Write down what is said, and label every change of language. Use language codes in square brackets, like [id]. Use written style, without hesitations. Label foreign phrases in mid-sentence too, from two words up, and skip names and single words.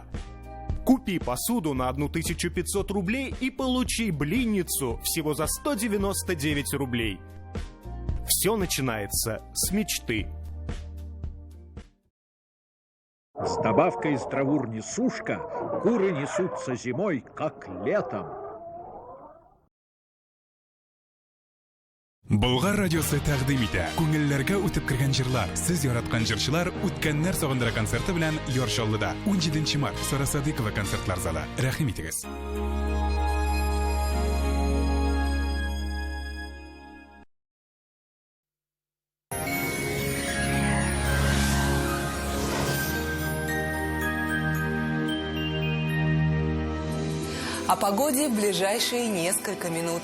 [ru] Купи посуду на 1500 рублей и получи блинницу всего за 199 рублей. Все начинается с мечты. С добавкой здравурни сушка куры несутся зимой, как летом. [tt] Болгар радиосы тәкъдим итә. Күңелләргә үтеп кергән җырлар, сез яраткан җырчылар үткәннәр сагындыра концерты белән Яршаллыда 17 март Сара Садыйкова концертлар залы. Рәхим итегез. [ru] О погоде в ближайшие несколько минут.